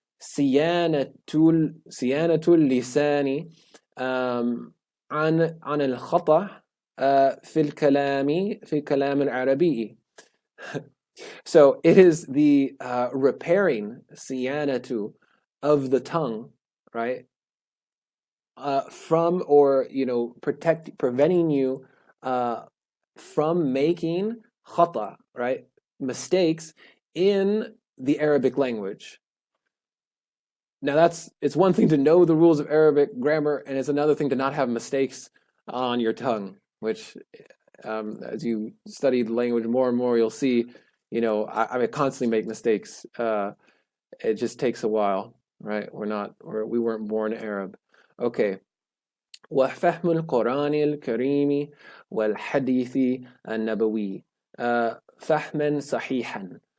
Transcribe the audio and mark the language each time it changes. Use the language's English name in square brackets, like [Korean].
[Arabic] Siyanatul lisani عن الخطأ في الكلام العربي. [English] So it is the repairing, siyanatu, of the tongue, right? From, or preventing you from making khata, right? Mistakes in the Arabic language. Now it's one thing to know the rules of Arabic grammar, and it's another thing to not have mistakes on your tongue, which as you study the language more and more, you'll see, I constantly make mistakes. It just takes a while, right? We weren't born Arab. Okay. [Arabic] وفهم القرآن الكريم والحديث النبوي فهما صحيحا.